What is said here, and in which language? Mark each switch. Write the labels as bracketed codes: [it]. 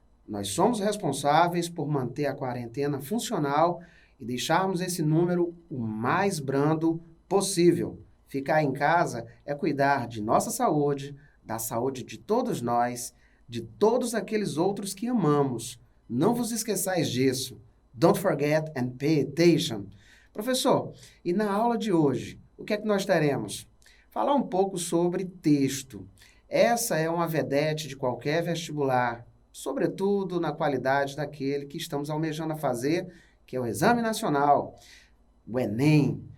[pt] Nós somos responsáveis por manter a quarentena funcional e deixarmos esse número o mais brando possível. Ficar em casa é cuidar de nossa saúde, da saúde de todos nós, de todos aqueles outros que amamos. Não vos esqueçais disso. [en] Don't forget and pay attention. [pt] Professor, e na aula de hoje, o que é que nós teremos? Falar um pouco sobre texto. Essa é uma vedete de qualquer vestibular, sobretudo na qualidade daquele que estamos almejando a fazer, que é o Exame Nacional, o Enem.